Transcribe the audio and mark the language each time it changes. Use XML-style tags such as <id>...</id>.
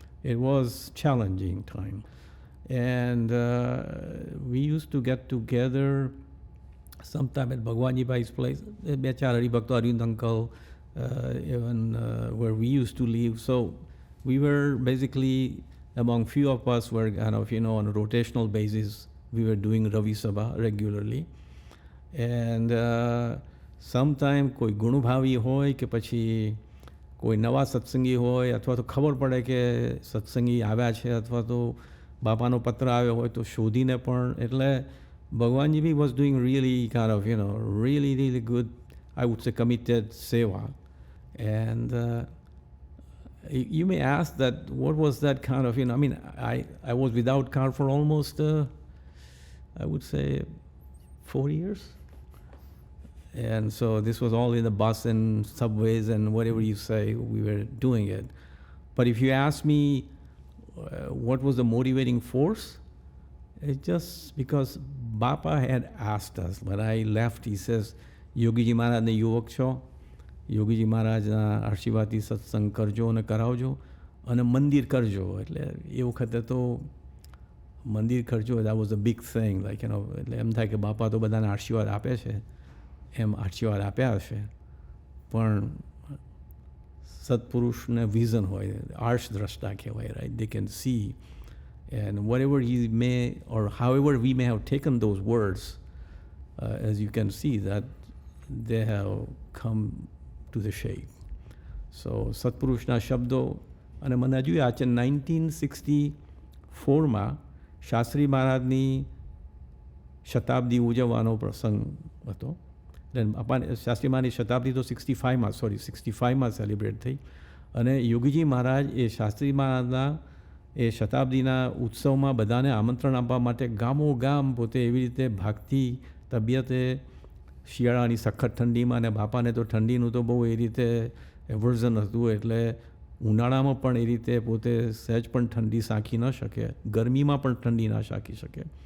<en>it was challenging time. And we used to get together sometime at Bhagwanji Bhai's place.</en> <gu>Be char</gu> <en>Haribhakta Arvind uncle, even where we used to live. So we were basically among few of us were kind of, on a rotational basis, we were doing Ravi Sabha regularly. And sometime</en> <gu>કોઈ ગુણભાવી હોય કે પછી કોઈ નવા સત્સંગી હોય અથવા તો ખબર પડે કે સત્સંગી આવ્યા છે અથવા તો બાપાનો પત્ર આવ્યો હોય તો શોધીને પણ એટલે ભગવાનજી બી</gu> <en>was doing really kind of, really good, I would say committed seva. And you may ask that what was that kind of, I mean, I was without car for almost, I would say 4 years. And so this was all in the bus and subways and whatever you say, we were doing it. But if you ask me what was the motivating force, it's just because Bapa had asked us. When I left, he says,</en> <gu>Yogiji Maharaj ne yuvak છો, યોગીજી મહારાજના આશીર્વાદથી સત્સંગ કરજો અને કરાવજો અને મંદિર કરજો. એટલે એ વખતે તો મંદિર કરજો,</gu> <en>that was a big thing.</en> <gu>Like, એટલે એમ થાય કે બાપા તો બધાને આશીર્વાદ આપે છે, એમ આશીર્વાદ આપ્યા હશે. પણ સત્પુરુષને વિઝન હોય, આર્ષ દ્રષ્ટા કહેવાય, right?</gu> <en>They can see. And whatever he may, or however we may have taken those words, as you can see that they have come to the shape.</en> <gu>So સત્પુરુષના શબ્દો અને મને હજુ યાદ છે 1964માં શાસ્ત્રી મહારાજની શતાબ્દી ઉજવવાનો પ્રસંગ હતો. શાસ્ત્રી મહારાજની શતાબ્દી તો 65માં સેલિબ્રેટ થઈ અને યોગીજી મહારાજ એ શાસ્ત્રી મહારાજના એ શતાબ્દીના ઉત્સવમાં બધાને આમંત્રણ આપવા માટે ગામો ગામ પોતે એવી રીતે ભાગતી તબિયતે શિયાળાની સખત ઠંડીમાં અને બાપાને તો ઠંડીનું તો બહુ એ રીતે એવર્ઝન હતું એટલે ઉનાળામાં પણ એ રીતે પોતે સહેજ પણ ઠંડી સાંખી ન શકે, ગરમીમાં પણ ઠંડી ના સાંખી શકે.</gu>